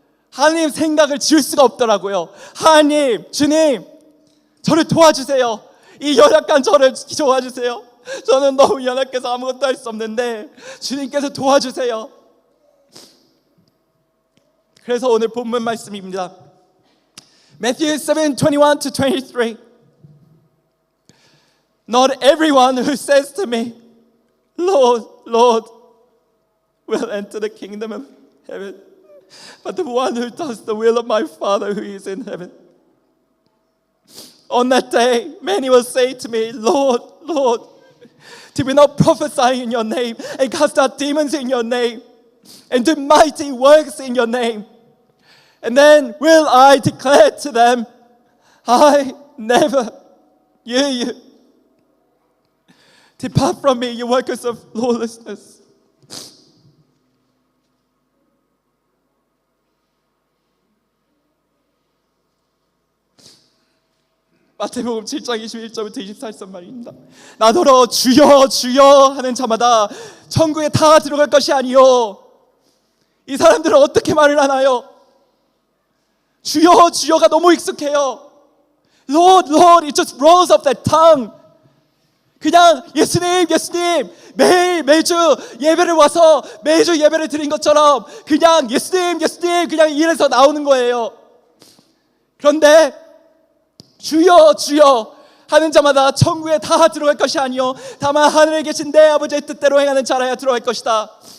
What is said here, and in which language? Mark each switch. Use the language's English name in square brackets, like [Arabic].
[Korean] 하나님 생각을 지울 수가 없더라고요. 하나님, 주님, 저를 도와주세요. 이 연약한 저를 도와주세요. 저는 너무 연약해서 아무것도 할 수 없는데 주님께서 도와주세요. 그래서 오늘 본문 말씀입니다. [English] Matthew 7:21 to 23. Not everyone who says to me, Lord, Lord, will enter the kingdom of heaven, but the one who does the will of my Father who is in heaven. On that day, many will say to me, Lord, Lord, did we not prophesy in your name and cast out demons in your name and do mighty works in your name? And then will I declare to them, I never knew you. Depart from me, you workers of lawlessness. [Korean] 마태복음 7장 21절부터 24절 말입니다. 나더러 주여 주여 하는 자마다 천국에 다 들어갈 것이 아니요. 이 사람들은 어떻게 말을 하나요? 주여 주여가 너무 익숙해요. [English] Lord, Lord, it just rolls off their tongue. [Korean] 그냥 예수님, 예수님, 매주 예배를 와서 매주 예배를 드린 것처럼 그냥 예수님, 예수님 그냥 이래서 나오는 거예요. 그런데 주여 주여 하는 자마다 천국에 다 들어갈 것이 아니요 다만 하늘에 계신 내 아버지의 뜻대로 행하는 자라야 들어갈 것이다.